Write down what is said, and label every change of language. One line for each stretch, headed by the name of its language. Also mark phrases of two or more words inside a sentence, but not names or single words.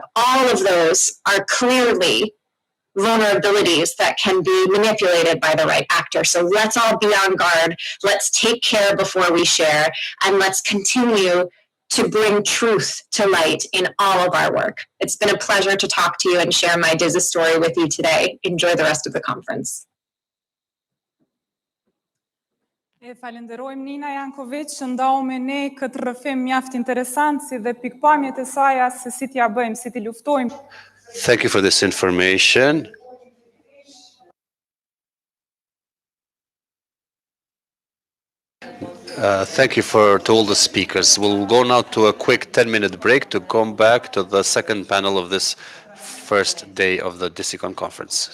English: All of those are clearly vulnerabilities that can be manipulated by the right actor. So let's all be on guard. Let's take care before we share, and let's continue to bring truth to light in all of our work. It's been a pleasure to talk to you and share my DISA story with you today. Enjoy the rest of the conference.
Albanian: E falenderojmë Nina Janković, ndau me ne këtë rrëfim mjaft interesant si dhe pikpamjet e saj se si t'ja bëjmë, si t'i luftojmë.
English: Thank you for this information. Thank you to all the speakers. We'll go now to a quick 10-minute break to come back to the second panel of this first day of the DISICON conference.